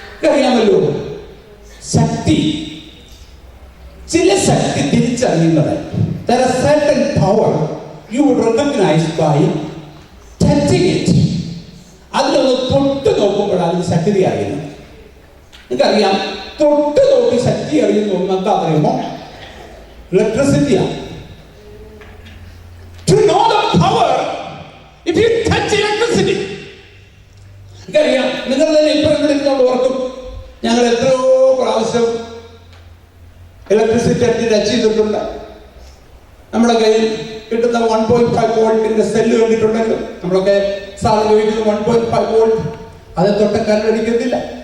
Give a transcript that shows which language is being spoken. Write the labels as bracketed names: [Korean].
[Malayalam] അറിയാമല്ലോ, ശക്തി, ചില ശക്തി തിരിച്ചറിയുന്നത് [English] there are certain power you would recognize by touching it. [Malayalam] അതിലൊന്ന് തൊട്ട് നോക്കുമ്പോൾ അതിന് ശക്തി അറിയുന്നത്. നിങ്ങൾക്കറിയാം, തൊട്ട് നോക്കി ശക്തി അറിയുന്ന ഒന്നെന്താ അറിയുമോ? ഇലക്ട്രിസിറ്റിയാണ്. [English] To know the power if you touch electricity. [Malayalam] നിങ്ങൾക്കറിയാം, നിങ്ങൾ തന്നെ ഇപ്പോൾ ഇവിടെ ഇരുന്നോണ്ട് ഓർക്കും, ഞങ്ങൾ എത്രയോ പ്രാവശ്യം ഇലക്ട്രിസിറ്റി ടച്ച് ചെയ്തിട്ടുണ്ട്. നമ്മുടെ കയ്യിൽ കിട്ടുന്ന 1.5 വോൾട്ടിന്റെ സെല്ല് കണ്ടിട്ടുണ്ടല്ലോ. നമ്മളൊക്കെ സാധാരണ ഉപയോഗിക്കുന്ന 1.5 വോൾട്ട്, അത് തൊട്ട കരണ്ടടിക്കത്തില്ല.